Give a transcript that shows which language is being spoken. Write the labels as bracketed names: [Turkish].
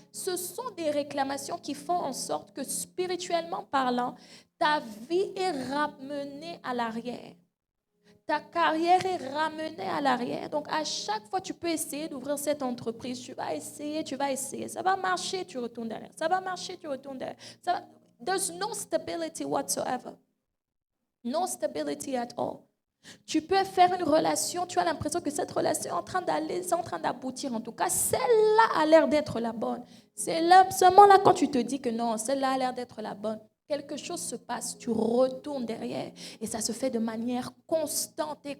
[French] Ce sont des réclamations qui font en sorte que spirituellement parlant, ta vie est ramenée à l'arrière. Ta carrière est ramenée à l'arrière. Donc, à chaque fois, tu peux essayer d'ouvrir cette entreprise. Tu vas essayer. Ça va marcher, tu retournes derrière. Ça va marcher, tu retournes derrière. [English] There's no stability whatsoever. No stability at all. [French] Tu peux faire une relation, tu as l'impression que cette relation est en train d'aller, c'est en train d'aboutir. En tout cas, celle-là a l'air d'être la bonne. C'est là, seulement là, quand tu te dis que non, celle-là a l'air d'être la bonne, quelque chose se passe, tu retournes derrière. Et ça se fait de manière constante.